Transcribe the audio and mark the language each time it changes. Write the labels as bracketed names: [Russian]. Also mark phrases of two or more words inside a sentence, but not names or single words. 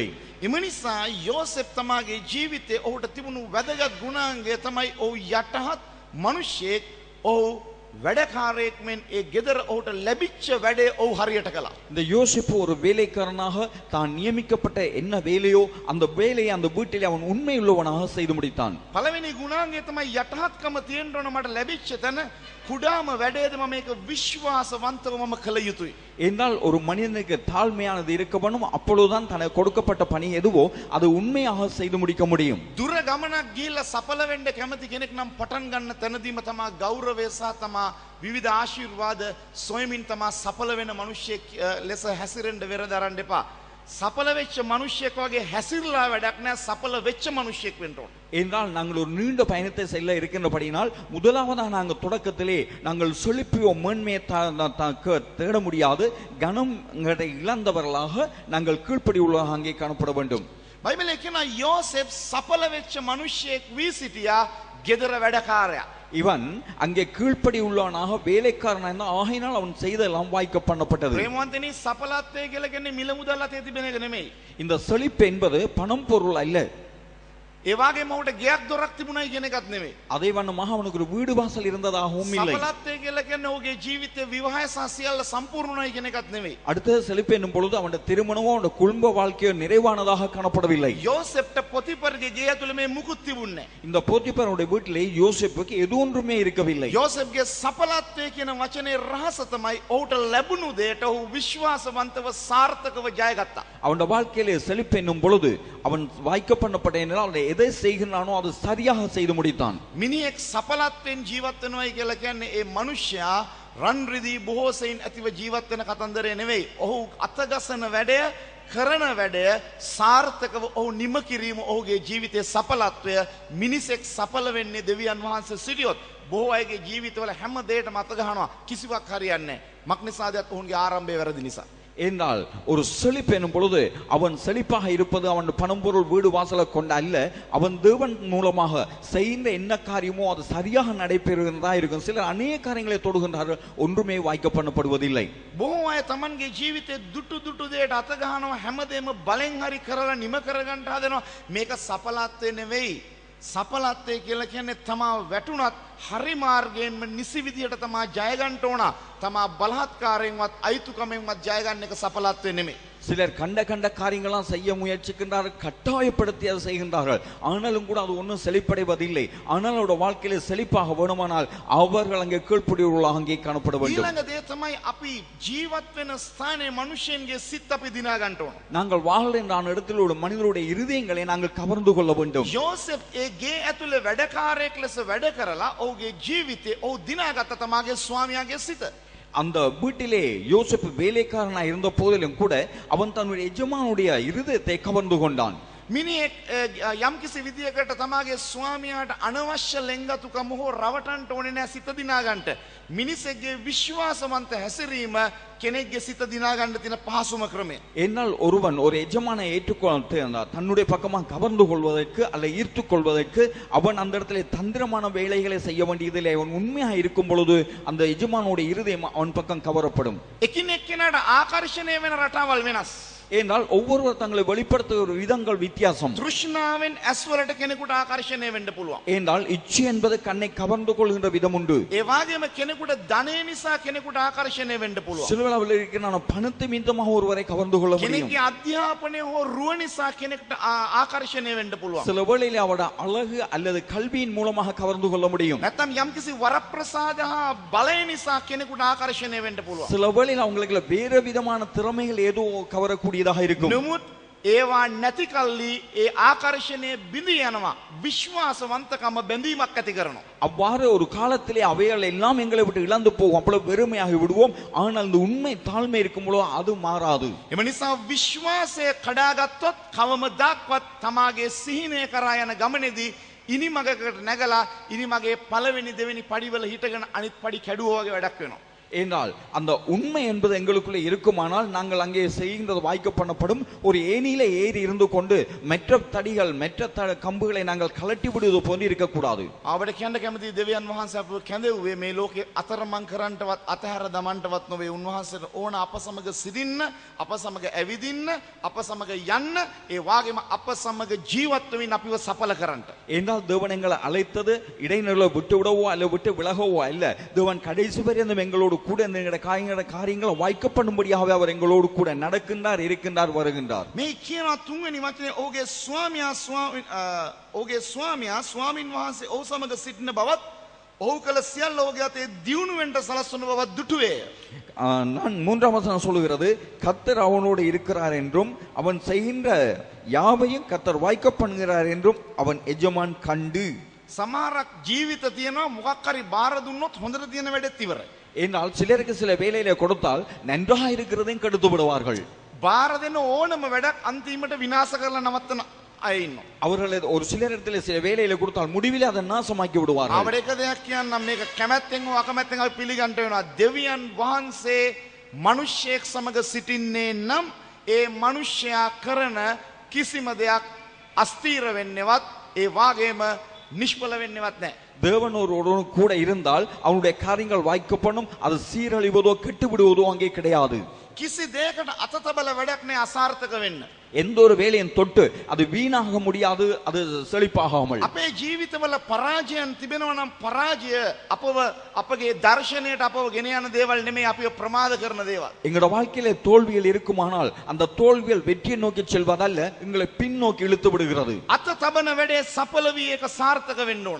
[Sinhala] එම නිසා යෝසෙප් තමාගේ ජීවිතේ ඔහුට තිබුණු වැදගත් ගුණාංගය තමයි ඔහු යටහත් මනුෂ්‍යෙක්. ඔහු වැඩකාරයෙක් මෙන් ඒ ගෙදර ඔහුට ලැබිච්ච වැඩේ ඔහු හරියට කළා. [Tamil] இந்த யோசிப்பு ஒரு வேலைக்காரனாக தான் நியமிக்கப்பட்ட என்ன வேலையோ அந்த வேலையை அந்த வீட்டிலே அவன் உண்மையுள்ளவனாக செய்து முடித்தான். [Sinhala] පළවෙනි ගුණාංගය තමයි යටහත්කම තියෙන්න ඕන. මට ලැබිච්ච තැන කුඩාම වැඩේද මම මේක විශ්වාසවන්තව මම කළ යුතුයි. [Tamil] என்றால் ஒரு மனிதனுக்கு தாழ்மையானது இருக்க வேண்டும். அப்பொழுதுதான் தனக்கு கொடுக்கப்பட்ட பணி எதுவோ அது உண்மையாக செய்து முடிக்க முடியும். [Sinhala] දුර ගමනක් ගිහිල්ලා සඵල වෙන්න කැමති කෙනෙක් නම් පටන් ගන්න තැනදීම තමා ගෞරවය සහ තමා විවිධ ආශිර්වාද සොයමින් තමා සඵල වෙන මිනිහෙක් ලෙස හැසිරෙන්න වෙරදරන්න එපා. සඵල වෙච්ච මිනිහෙක් වගේ හැසිරලා වැඩක් නැහැ. සඵල වෙච්ච මිනිහෙක් වෙන්න ඕන. [Tamil] என்றால் நாங்கள் ஒரு நீண்ட பயணத்தை செல்ல இருக்கின்றபடியினால் முதலாவதாக நாங்கள் தொடக்கத்திலே நாங்கள் செழிப்போ மேன்மையை தேட முடியாது. கனம் இழந்தவர்களாக நாங்கள் கீழ்ப்படி உள்ளதாக அங்கே காணப்பட வேண்டும். [Sinhala] බයිබලයේ කියනවා යෝසෙප් සඵල වෙච්ච මිනිහෙක් වී සිටියා ගෙදර වැඩකාරයා. [Tamil] இவன் அங்கே கீழ்ப்படி உள்ளவனாக வேலைக்காரனாக ஆகையினால் அவன் செய்தெல்லாம் வாய்க்க பண்ணப்பட்டது. [Sinhala] ප්‍රේමවන්තනි සඵලත්වය කියලා කියන්නේ මිල මුදල් අතේ තිබෙන එක නෙමෙයි. [Tamil] இந்த செழிப்பு என்பது பணம் பொருள் அல்ல. [Sinhala] ඒ වගේම ඔහුට ගෙයක් දොරක් තිබුණයි කියන එකත් නෙමෙයි. [Tamil] அதே வண்ணமாக அவனுக்கு ஒரு வீடு வாசல் இருந்ததாகவும் இல்லை. [Sinhala] සඵලත්වය කියලා කියන්නේ ඔහුගේ ජීවිතේ විවාහය සහ සියල්ල සම්පූර්ණයි කියන එකත් නෙමෙයි. [Tamil] அடுத்த செழிப்பு என்னும் பொழுது அவனுடைய திருமணமோ அவனுடைய குடும்ப வாழ்க்கையோ நிறைவானதாக காணப்படவில்லை. [Sinhala] යෝසෙප්ට පොතිපර්ගේ ගේ ඇතුළේ මේ මුකුත් තිබුණේ නැහැ. [Tamil] இந்த போத்திபாருடைய வீட்டிலே யோசேப்புக்கு எது ஒன்றுமே இருக்கவில்லை. [Sinhala] යෝසෙප්ගේ සඵලත්වය කියන වචනේ රහස තමයි ඔහුට ලැබුණු දෙයට ඔහු විශ්වාසවන්තව සාර්ථකව ජයගත්තා. [Tamil] அவனுடைய வாழ்க்கையிலே செழிப்பு என்னும் பொழுது அவன் வாய்க்க பண்ணப்பட்ட என்றால் எதை செய்கிறானோ அது சரியாக செய்து முடித்தான். [Sinhala] මිනිහෙක් සඵලත්වෙන් ජීවත් වෙනවයි කියලා කියන්නේ ඒ මනුෂ්‍යයා රන් රිදී බොහෝ සෙයින් ඇතිව ජීවත් වෙන කතන්දරය නෙවෙයි. ඔහු අතගසන වැඩය කරන වැඩය සාර්ථකව ඔහු නිම කිරීම ඔහුගේ ජීවිතයේ සඵලත්වය. මිනිසෙක් සඵල වෙන්නේ දෙවියන් වහන්සේ සිටියොත්. බොහෝ අයගේ ජීවිතවල හැම දෙයකටම අත ගහනවා කිසිවක් හරියන්නේ නැහැ. මක්නිසාදයක් ඔවුන්ගේ ආරම්භය වැරදි නිසා. [Tamil] என்றால் ஒரு செழிப்பு என்னும் பொழுது அவன் செழிப்பாக இருப்பது அவன் பணம் பொருள் வீடு வாசலை கொண்ட அல்ல, அவன் தேவன் மூலமாக செய்த என்ன காரியமோ அது சரியாக நடைபெறுகிறதா இருக்கும். சிலர் அநேக காரியங்களை தொடுகின்றார்கள், ஒன்றுமே வாய்க்க பண்ணப்படுவதில்லை. [Sinhala] බොහෝ අය තමන්ගේ ජීවිතේ දුටු දෙයට අත ගහනවා. හැමදේම බලෙන් හරි කරලා නිම කරගන්න හදනවා. මේක සඵලත්වය නෙවෙයි. සඵලත්වය කියලා කියන්නේ තමා වැටුණත් හරි මාර්ගයෙන්ම නිසි විදියට තමා ජය ගන්න ඕන. තමා බලහත්කාරයෙන්වත් අයිතුකමෙන්වත් ජය ගන්න එක සඵලත්වය නෙමෙයි. [Tamil] சிலர் கண்ட காரியங்களாம் செய்ய முயற்சிக்கின்றார்கள், கட்டாயப்படுத்தி அதை செய்கின்றார்கள். ஆனாலும் கூட அது ஒன்றும் செழிப்படைவதில்லை. ஆனால் அவருடைய வாழ்க்கையிலே செழிப்பாக வேணுமானால் அவர்கள் அங்கே கீழ்ப்படியுள்ளவர்களாக அங்கே காணப்பட வேண்டும். [Sinhala] ඊළඟ දේ තමයි අපි ජීවත් වෙන ස්ථානයේ මිනිසෙන්ගේ සිත් අපි දිනා ගන්න ඕන. [Tamil] நாங்கள் வாழ்கின்ற இடத்தில் உள்ள மனிதருடைய இருதயங்களை நாங்கள் கவர்ந்து கொள்ள வேண்டும். [Sinhala] යෝසෙප් ඒ ගේ ඇතුලේ වැඩකාරයෙක් ලෙස වැඩ කරලා ඔහුගේ ජීවිතේ ඔහු දිනාගත්ත තමාගේ ස්වාමියාගේ සිත. [Tamil] அந்த வீட்டிலே யோசேப்பு வேலைக்காரனா இருந்த போதிலும் கூட அவன் தன்னுடைய எஜமானுடைய இருதயத்தை கவர்ந்து கொண்டான். [Sinhala] මිනිහෙක් යම්කිසි විදියකට තමාගේ ස්වාමියාට අනවශ්‍ය ලෙන්ගතුකම හෝ රවටන්න ඕනේ නැහැ සිත දිනා ගන්නට. මිනිසෙක්ගේ විශ්වාසවන්ත හැසිරීම කෙනෙක්ගේ සිත දිනා ගන්න තියෙන පහසුම ක්‍රමය. [Tamil] என்னால் ஒருவன் ஒரு எஜமானை ஏற்றுக்கொள்ள தன்னுடைய பக்கமாக கவர்ந்து கொள்வதற்கு அல்ல ஈர்த்து கொள்வதற்கு அவன் அந்த இடத்துல தந்திரமான வேலைகளை செய்ய வேண்டியதில்லை. அவன் உண்மையாக இருக்கும் பொழுது அந்த எஜமானுடைய இருதயம் அவன் பக்கம் கவரப்படும். [Sinhala] එකිනෙක කෙනාට ආකර්ෂණය වෙන රටාවල් වෙනස්. [Tamil] ஏனால் ஒவ்வொருவர் தங்களை வெளிப்படுத்துகிற விதங்கள் வித்தியாசம். [Sinhala] තෘෂ්ණාවෙන් ඇස් වලට කෙනෙකුට ආකර්ෂණය වෙන්න පුළුවන්. [Tamil] ஏனால் இச்சை என்பது கண்ணை கவர்ந்து கொள்கின்ற விதம் உண்டு. [Sinhala] ඒ වගේම කෙනෙකුට ධනය නිසා කෙනෙකුට ආකර්ෂණය වෙන්න පුළුවන්. [Tamil] சில வேளைகளில் இருக்கிற பணத்தை மீதமாக ஒருவரை கவர்ந்து கொள்ள முடியும். [Sinhala] කෙනෙක්ගේ අධ්‍යාපනය හෝ රුව නිසා කෙනෙකුට ආකර්ෂණය වෙන්න පුළුවන්. [Tamil] சில வேளையில் அவருடைய அழகு அல்லது கல்வியின் மூலமாக கவர்ந்து கொள்ள முடியும். [Sinhala] නැත්නම් යම්කිසි වරප්‍රසාද හා බලය නිසා කෙනෙකුට ආකර්ෂණය වෙන්න පුළුවන්. [Tamil] சில வேளையில் அவங்களுக்கு வேறு விதமான திறமைகள் ஏதோ கவரக்கூடியதாக இருக்கும். [Sinhala] නමුත් ඒවා නැති කල්ලි ඒ ආකර්ෂණය බිඳී යනවා. විශ්වාසවන්තකම බැඳීමක් ඇති කරනවා. [Tamil] அவ்வாறு ஒரு காலத்திலே அவைகள் எல்லாம் எங்களை விட்டு இழந்து போகும். அப்பொழுது வெறுமையாகி விடுவோம். ஆனால் அந்த உண்மை தாழ்மை இருக்கும் பொழுது அது மாறாது. [Sinhala] එම නිසා විශ්වාසය කඩාගත්තොත් කවමදාක්වත් තමාගේ සිහිනය කරා යන ගමනේදී ඉනිමගකට නැගලා ඉනිමගේ පළවෙනි දෙවෙනි පඩිවල හිටගෙන අනිත් පඩි කැඩුවා වගේ වැඩක් වෙනවා. [Tamil] ஏனால் அந்த உண்மை என்பது எங்களுக்குள்ளே இருக்குமானால் நாங்கள் அங்கே செய்கின்றது வாய்க்க பண்ணப்படும். ஒரு ஏணியில ஏறி இருந்து கொண்டு மற்ற தடிகள் மற்ற கம்புகளை நாங்கள் கலட்டி விடுவது போன்று இருக்கக்கூடாது. [Sinhala] ආවට කියන්න කැමති දෙවියන් වහන්සේ අපව කැඳෙව්වේ මේ ලෝකේ අතරමං කරන්නටවත් අතහැර දමන්නටවත් නොවේ. උන්වහන්සේට ඕන අප සමග සිටින්න, අප සමග ඇවිදින්න, අප සමග යන්න, ඒ වාගේම අප සමග ජීවත් වෙමින් අපිව සඵල කරන්න. [Tamil] ஏனால் தேவன் எங்களை அழைத்தது இடைநிலை விட்டு விடவோ அல்ல விட்டு விலகவோ அல்ல. தேவன் கடைசி பரியந்தம் எங்களோடு கூட எங்களுடைய காரியங்களை வாய்க்க பண்ணும்படியாகவே அவர் எங்களோடு கூட நடக்கின்றார், இருக்கின்றார், வருகின்றார். [Sinhala] මේ කියනවා තුන්වෙනි වචනේ ඔහුගේ ස්වාමියා ස්වාමින් වහන්සේ ඔහු සමග සිටින බවත් ඔහු කළ සියල්ල ඔහුගේ අතේ දියුණු වෙන්න සලස්වන බවත් දුටුවේය. [Tamil] நான் மூன்றாம் வசனம் சொல்லுகிறது, கர்த்தர் அவனோடு இருக்கிறார் என்றும் அவன் செய்கின்ற யாவையும் கர்த்தர் வாய்க்க பண்ணுகிறார் என்றும் அவன் எஜமான் கண்டு. [Sinhala] සමහරක් ජීවිත තියෙනවා මොකක් හරි බාර දුන්නොත් හොඳට තියෙන වැඩෙත් ඉවරයි. [Tamil] ஏனால் சிலருக்கு சில வேலையில கொடுத்தால் நன்றாக இருக்கிறதையும் கெடுத்து விடுவார்கள். [Sinhala] බාර දෙන ඕනම වැඩක් අන්තිමට විනාශ කරලා නවත්තන අය ඉන්නවා. [Tamil] அவர்கள் ஒரு சிலரிடத்தில் சில வேலையில கொடுத்தால் முடிவிலே அதை நாசமாக்கி விடுவார்கள். [Sinhala] අපිට එක දෙයක් කියන්නම් මේක කැමැත්තෙන් හෝ අකමැත්තෙන් අපි පිළිගන්න වෙනවා. දෙවියන් වහන්සේ මිනිස්සෙක් සමග සිටින්නේ නම් ඒ මිනිස්සයා කරන කිසිම දෙයක් අස්තීර වෙන්නේවත් ඒ වාගේම නිෂ්ඵල වෙන්නේවත් නැහැ. [Tamil] தேவன் ஒருவன் கூட இருந்தால் அவனுடைய காரியங்கள் வாய்க்கப்படும். அது சீரழிவதோ கெட்டு விடுவதோ அங்கே கிடையாது. [Sinhala] කිසි දෙයකට අත තබල වැඩක් නෑ අසාර්ථක වෙන්න. [Tamil] எந்த ஒரு வேலையும் தொட்டு அது வீணாக முடியாது, அது செழிப்பாகாமல். [Sinhala] අපේ ජීවිතවල පරාජයන් තිබෙනවා නම් පරාජය අපව අපගේ දර්ශනයට අපව ගෙන යන දේවල් නෙමෙයි, අපිව ප්‍රමාද කරන දේවල්. [Tamil] எங்களுடைய வாழ்க்கையிலே தோல்விகள் இருக்குமானால் அந்த தோல்விகள் வெற்றியை நோக்கி செல்வதல்ல, எங்களை பின்னோக்கி இழுத்து விடுகிறது. [Sinhala] අත තබන වැඩේ සඵල වී ඒක සාර්ථක වෙන්න ඕන.